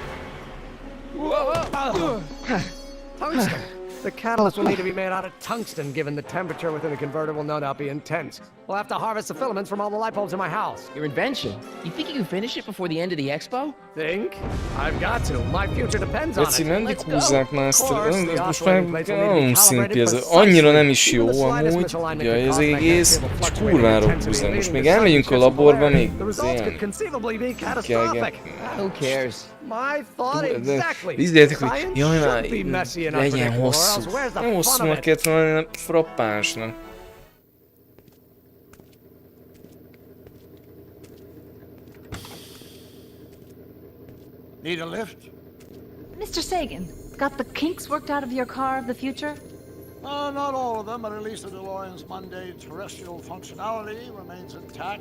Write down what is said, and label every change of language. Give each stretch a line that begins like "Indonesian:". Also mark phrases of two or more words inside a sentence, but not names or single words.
English: Tungsten. The catalyst will need to be made out of tungsten, given the temperature within the converter will no doubt be intense. We'll have to harvest the filaments from all the light bulbs in my house. Your invention. You think you can finish it before the end of the expo? Think? I've got to. My future depends on
Hungarian: Geci,
English: it.
Hungarian: nem
English: Let's go.
Hungarian: húzzák már ezt
English: Of course,
Hungarian: ez
English: the
Hungarian: most
English: oscillating
Hungarian: már
English: plates will need to be
Hungarian: nagyon
English: calibrated
Hungarian: szimpi, ez
English: precisely.
Hungarian: annyira nem is jó
English: Even the slightest
Hungarian: amúgy,
English: misalignment
Hungarian: ugye
English: could
Hungarian: ez
English: cause my
Hungarian: egész,
English: cable
Hungarian: csak
English: fluctuating
Hungarian: kurvára
English: intensity,
Hungarian: húzzák. Most
English: leading
Hungarian: még
English: to
Hungarian: elmegyünk a
English: sudden
Hungarian: laborba,
English: flaring.
Hungarian: még
English: The results could
Hungarian: ilyen
English: conceivably be
Hungarian: kelget.
English: catastrophic. Who cares? My thought
Hungarian: De
English: exactly.
Hungarian: ízléltek, hogy
English: Science
Hungarian: jaj, már
English: should be messy and
Hungarian: legyen
English: unpredictable, or
Hungarian: hosszú.
English: else where's the
Hungarian: Nem
English: fun
Hungarian: hosszúnak
English: of it?
Hungarian: kellett volna, hanem frappánsnak.
English: Need a lift? Mr. Sagan, got the kinks worked out of your car of the future? Not all of them, but at least the DeLorean's Monday terrestrial functionality remains intact.